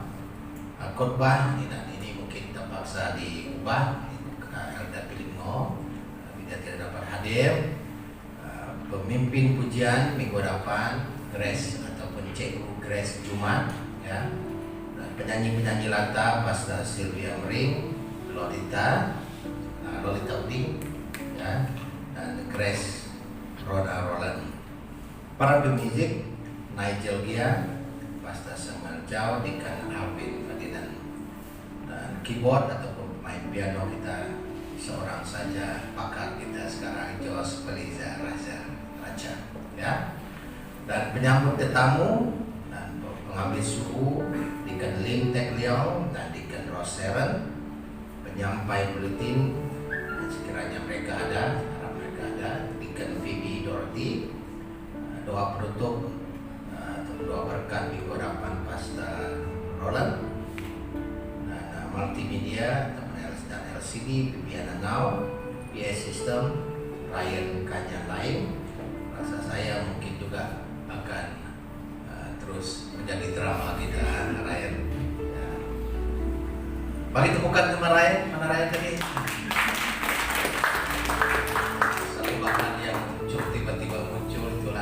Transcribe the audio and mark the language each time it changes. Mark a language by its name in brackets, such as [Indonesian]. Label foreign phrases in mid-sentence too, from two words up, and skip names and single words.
[Malay] Khotbah dan ini mungkin terpaksa diubah, Elda Pilingo bila tidak dapat hadir. Pemimpin pujian minggu depan Grace ataupun Cikgu Grace Jumat, ya. Dan penyanyi-penyanyi latar Pastor Sylvia Mering, Lolita Uding, ya, dan Grace Rhoda Roland. Para pemuzik Nigel Gia, Pastor Samuel Chow, Deacon Alvin Ferdinand, dan keyboard ataupun pemain piano kita seorang saja, pakar kita sekarang Jos Feliza Raja, ya. Dan penyambut tetamu dan pengambil suhu Deacon Lim Tek Leong dan Deacon Ross Seven, penyampai buletin sekiranya mereka ada, harap mereka ada, Deacon Phoebe Dorothy, doa penutup doa berkat minggu hadapan Pastor Roland, dan multimedia dan LCD, Bibiana Now, [English] PA System, [Malay] Ryan Kanyan lain. Rasa saya mungkin juga akan terus menjadi drama kita, Ryan. Ya. Bagi temukan teman Ryan, mana Ryan tadi? Selibahan yang muncul, tiba-tiba muncul, itulah.